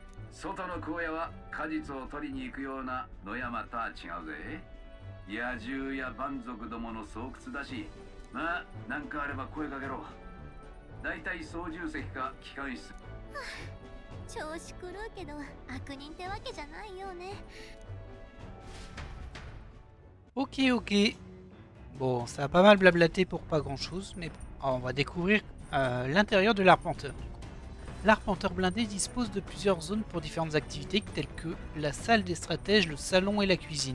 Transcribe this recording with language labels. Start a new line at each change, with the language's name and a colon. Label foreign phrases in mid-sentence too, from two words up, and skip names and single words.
Japanese: 外の荒野は果実を取りに行くような野山とは違うぜ。野獣や蛮族どもの巣窟だし、まあ何かあれば声かけろ。だいたい操縦席か機関室。調子狂うけど悪人ってわけじゃないよね。
French: Ok, ok. Bon, ça a pas mal blablaté pour pas grand chose, mais on va découvrir l'intérieur de l'arpenteur. L'arpenteur blindé dispose de plusieurs zones pour différentes activités telles que la salle des stratèges, le salon et la cuisine.